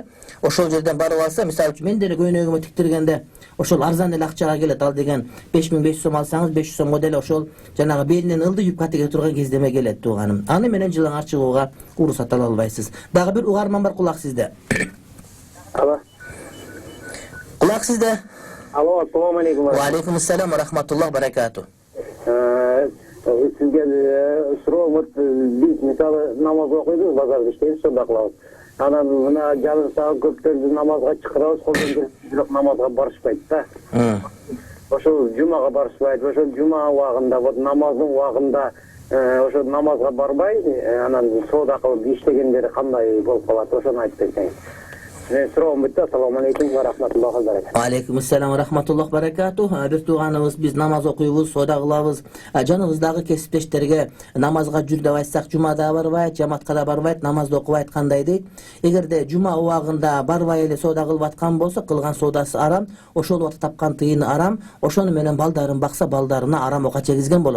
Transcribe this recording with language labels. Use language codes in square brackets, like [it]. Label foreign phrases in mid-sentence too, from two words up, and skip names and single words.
[ky] Ошол жерден барып алса, мисалы үчүн мен деле көйнөгүмө тиктиргенде ошол арзан эле акчага келет. Ал деген 5500 сом алсаңыз, 500 сомго деле ошол жанагы белинен ылды юбка тиге турган кездеме келет тууганым. Аны менен жылыңар чыгууга уруксат ала албайсыз. Дагы бир угарман бар, кулак сизде. Алло. Кулак сизде. Алло, [ar] السلام عليكم. وعليكم السلام ورحمة الله بركاته. [ky] Сизге суроо, биз мисалы намаз окуйбуз, базарда иштейбиз, сонда кылабыз. Анан мына жалынса көптөрдү намазга чакырабыз, колдон келип бирок намазга барышпайт да. Ошол жумага барышпайт. Ошол жума убагында, вот намаздын убагында ошо намазга барбай, анан соода кылып иштегендери кандай болуп калат, ошону айтып берсеңиз. Мен суроом бүтті. [ar] السلام عليكم ورحمة الله وبركاته. عليكم السلام ورحمة الله وبركاته. [ky] Бир тууганыбыз биз намаз окуйбуз, соода кылабыз. Жаныбыздагы кесиптештерге намазга жүр деп айтсак, жумада барбайт, жамаатка да барбайт, намазды окубайт кандай дейт. Эгерде жума убагында барбай эле соода кылып аткан болсо, кылган соодасы арам, ошол убакта тапкан тыйыны арам, ошону менен балдарын бакса, балдарына арам ока чегизген болот.